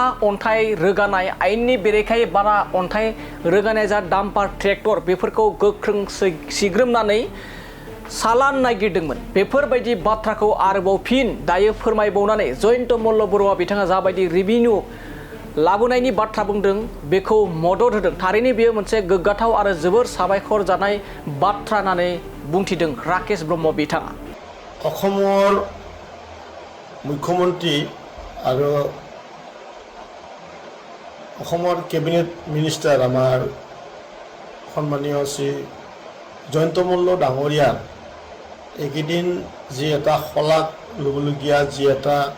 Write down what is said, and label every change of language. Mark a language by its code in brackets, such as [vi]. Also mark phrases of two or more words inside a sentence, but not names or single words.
[brx] अन्थाइ रोगानाय आयेननि बेरेखायै बाला अन्थाइ रोगानाय जा डाम्पार ट्रेक्टर बेफोरखौ गोख्रों सिग्रोमनानै सालान नागिरदोंमोन बेफोरबायदि बाथ्राखौ आरोबाव फिन दायो फोरमायबावनानै जयन्त मल्ल बरुवा बिथाङा जाबायदि रेभिनिउ लाबोनायनि बाथ्रा बुंदों बेखौ मदद होदों थारैनो बेयो मोनसे गोग्गाथाव आरो जोबोर साबायखर जानाय बाथ्रा होननानै बुंथिदों राकेश ब्रह्म बिथाङा [as] অসমৰ মুখ্যমন্ত্ৰী আৰু অসমৰ [en] cabinet minister [as] আমাৰ সন্মানীয় শ্ৰী জয়ন্ত মল্ল ডাঙৰীয়াৰ এইকেইদিন যি এটা শলাগ ল'বলগীয়া যি এটা